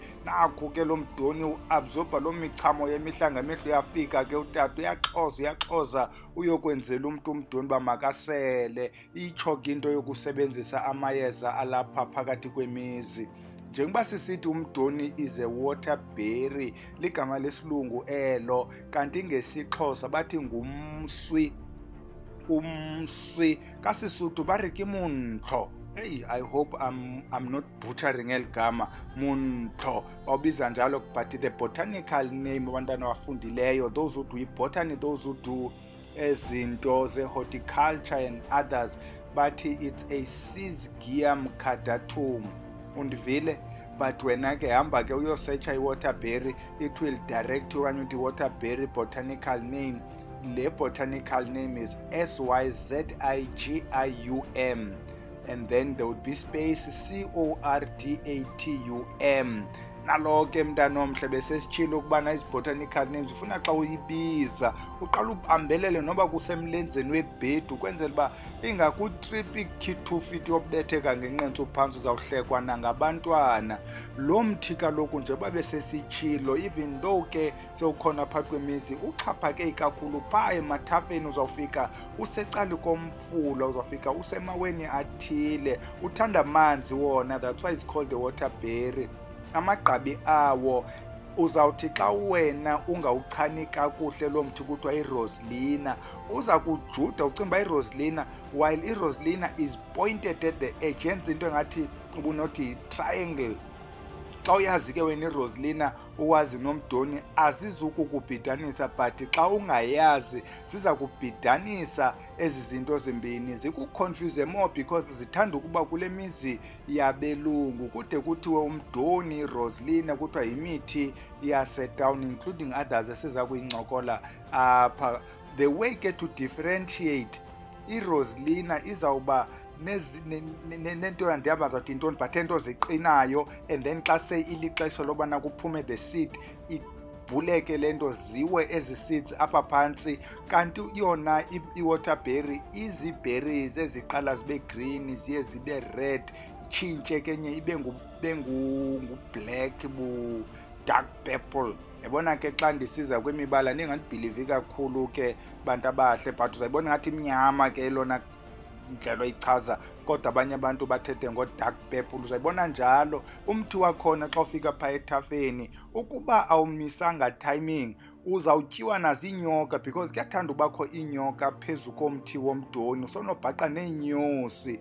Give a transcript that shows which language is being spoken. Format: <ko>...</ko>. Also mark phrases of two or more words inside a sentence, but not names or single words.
<xh>Nakho ke lo mdoni uabsorba lo michamo yemihla ngemihla. Uyafika ke utata uyaxoza uyokwenzela umntu umdoni uba makasele. Itsho ke into yokusebenzisa amayeza alapha phakathi kwemizi. Njengoba sisithi umdoni</xh> <en>is a waterberry,</en> <xh>ligama lesilungu elo, kanti ngesixhosa bathi ngumswi. Umswi kaSesotho</xh> <st>bari ke montlo.</st> <en>Hey, I hope I'm not butchering el gama.</en> <xh>Montlo bawubiza njalo,</xh> <en>but the botanical name</en> <xh>abantwana abafundileyo,</xh> <en>those who do botany, those who do</en> <xh>ezinto ze-horticulture</xh> <en>and others, bathi it's a Syzygium caudatum.</en> <xh>Undivile? But wena ke hamba ke uyosearcha i-waterberry,</xh> <en>it will direct you</en> <xh>okanye uthi</xh> <en>waterberry botanical name. Le botanical name is Syzygium, and then there would be space Cordatum.</en> <xh>Nalo ke mntana omhle besesitshilo ukubana ezi</xh> <en>botanical names</en> <xh>ufuna xa uyibiza uqala ubambelele noba kusemlenzeni webhedi ukwenzela uba ingakutrip ikhithufiti yobetheka ngenqentsu phantsi uzawuhlekwa nangabantwana. Lo mthi kaloku nje babesesitshilo,</xh> <en>even though</en> <xh>ke sewukhona phakathi kwemizi, uxhaphake kakhulu phaa emathafeni. Uzawufika usecali komfula, uzawufika usemaweni athile, uthanda amanzi wona,</xh> <en>that's why it's called the waterberry.</en> <xh>Amagqabi awo uzawuthi xa wena ungawuchani kakuhle lo mthi kuthiwa iRoslina, uza kujuda ucinga uba iRoslina,</xh> <en>while iRoslina is pointed at the edge,</en> <xh>yenza into engathi ubunothi triangle. Xa uyazi ke wena iRoslina uwazi nomdoni azizukukubhidanisa, but xa ungayazi ziza kubhidanisa ezi zinto zimbini, zikuconfuse</xh> <en>more because</en> <xh>zithanda ukuba kule mizi yabelungu kude kuthiwe umdoni, iRoslina kuthiwa yimithi yaseTown,</xh> <en>including others</en> <xh>esiza kuyincokola apha.</xh> <en>The way</en> <xh>ke</xh> <en>to differentiate</en> <xh>iRoslina izawuba nento yandihamba zawuthi intoni, but ento ziqinayo,</xh> <en>and then</en> <xh>xa seyilixesha lobana kuphume</xh> <en>the seed</en> <xh>ivuleke le nto ziwe ezi seeds apha phantsi. Kanti yona i-waterberry izi-berries eziqala zibe green ziye zibe red, itshintshe kenye ibe ngu-</xh> <en>black dark purple.</en> <xh>Yabona ke xa ndisiza kwimibala ningandibhilivi kakhulu ke bantu abahle, but uzayibona ngathi imnyama ke lona indlela oyichaza, kodwa abanye abantu bathethe ngo-</xh> <en>dark purple.</en> <xh>Uzayibona njalo umthi wakhona xa ufika phaa ethafeni. Ukuba awumisanga timing uzawutyiwa naziinyoka, because kuyathanda ubakho iinyoka phezu komthi womdoni, usonobhaqa neenyosi.</xh>